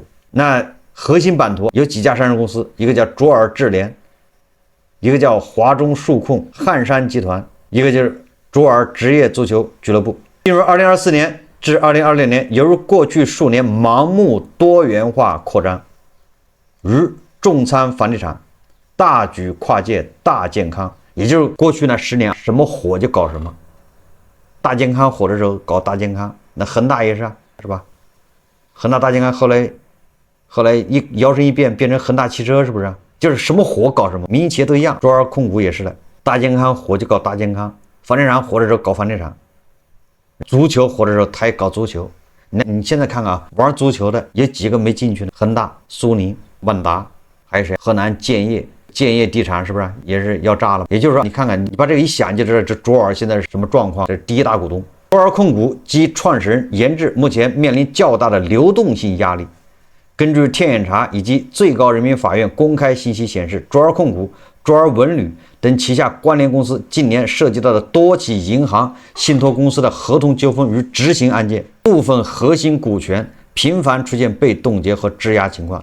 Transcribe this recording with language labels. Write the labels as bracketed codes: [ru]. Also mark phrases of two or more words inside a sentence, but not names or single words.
[zh] 那核心版圖有幾家上市公司，一個叫卓爾智聯，一個叫華中數控、漢山集團，一個就是卓爾職業足球俱樂部。進入2024年至2026年，猶如過去數年盲目多元化擴張，如重倉房地產、大舉跨界、大健康，也就是過去那10年什麼火就搞什麼。大健康火的時候搞大健康，那恆大也是啊，是吧？恆大大健康后來一摇身一變變成恆大汽車，是不是啊？就是什麼火搞什麼，民營企業都一樣。卓爾控股也是的，大健康火就搞大健康，房地產火的時候搞房地產，足球火的時候他也搞足球。那你現在看看啊，玩足球的有幾個沒進去呢？恆大、蘇寧、萬達，還有誰？河南建業地產是不是也是要炸了？也就是說，你看看，你把這個一想就知道，這卓爾現在是什麼狀況？這是第一大股東。卓爾控股及創始人嚴志目前面臨較大的流動性壓力。根據天眼查以及最高人民法院公開信息顯示，卓爾控股、卓爾文旅等旗下關聯公司近年涉及到的多起銀行、信託公司的合同糾紛與執行案件，部分核心股權頻繁出現被凍結和質押情況。